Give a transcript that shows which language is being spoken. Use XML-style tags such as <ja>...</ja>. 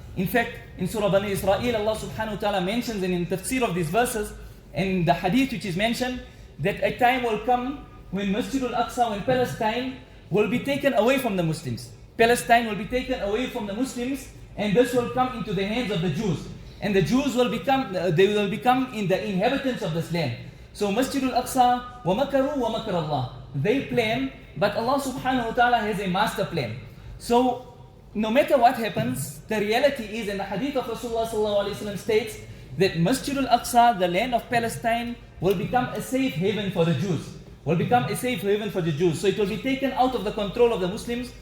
<en>In fact, in Surah Bani Israel, Allah subhanahu wa ta'ala mentions, and in tafsir of these verses, and the hadith which is mentioned, that a time will come when Masjid-ul Aqsa, when Palestine, will be taken away from the Muslims. Palestine will be taken away from the Muslims, and this will come into the hands of the Jews. And the Jews will become, they will become in the inhabitants of this land.</en> <ar>So Masjid-ul-Aqsa, وَمَكَرُوا وَمَكَرَ اللَّهِ.</ar> <en>They plan, but Allah subhanahu wa ta'ala has a master plan. So no matter what happens, the reality is, and the hadith of Rasulullah sallallahu alaihi wasallam states, that Masjid-ul-Aqsa, the land of Palestine, will become a safe haven for the Jews. Will become a safe haven for the Jews. So it will be taken out of the control of the Muslims.</en>